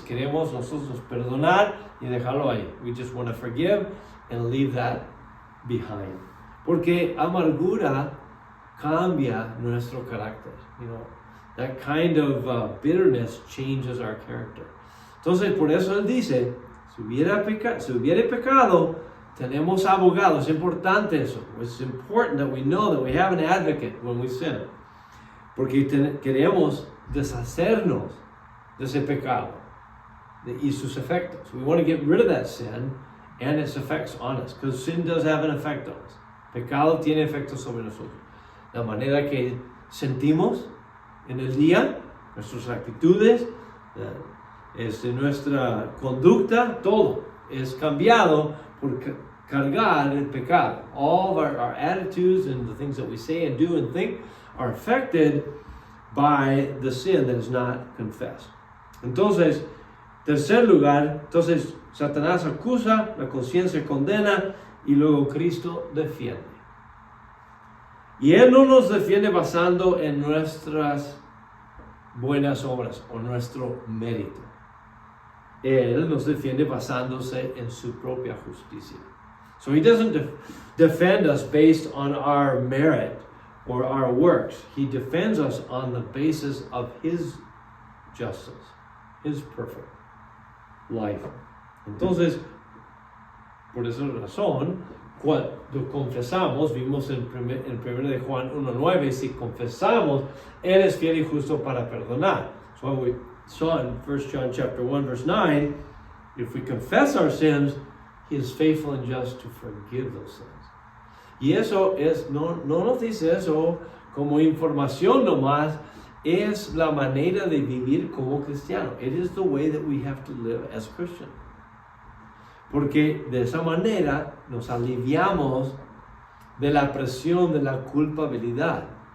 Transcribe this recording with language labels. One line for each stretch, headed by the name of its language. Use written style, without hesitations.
Spanish: Queremos nosotros perdonar y dejarlo ahí.
English: We just want to forgive and leave that behind.
Spanish: Porque amargura cambia nuestro carácter.
English: That kind of bitterness changes our character.
Spanish: Entonces, por eso él dice, si hubiera pecado, tenemos abogado. Es importante eso.
English: It's important that we know that we have an advocate when we sin.
Spanish: Porque queremos deshacernos de ese pecado y sus efectos.
English: We want to get rid of that sin and its effects on us. Because sin does have an effect on us.
Spanish: Pecado tiene efectos sobre nosotros. La manera que sentimos en el día, nuestras actitudes, nuestra conducta, todo es cambiado por cargar el pecado.
English: All of our attitudes and the things that we say and do and think are affected by the sin that is not confessed.
Spanish: Entonces, tercer lugar, Satanás acusa, la conciencia condena y luego Cristo defiende. Y Él no nos defiende basando en nuestras buenas obras o nuestro mérito. Él nos defiende basándose en su propia justicia.
English: So He doesn't defend us based on our merit or our works. He defends us on the basis of His justice, His perfect life.
Spanish: Entonces, por esa razón, cuando confesamos, vimos en 1 de Juan 1:9, si confesamos, Él es fiel y justo para perdonar.
English: So we saw in 1 John chapter 1 verse 9, if we confess our sins, He is faithful and just to forgive those sins.
Spanish: Y eso no nos dice eso como información nomás, es la manera de vivir como cristiano.
English: It is the way that we have to live as Christians.
Spanish: Porque de esa manera nos aliviamos de la presión de la culpabilidad.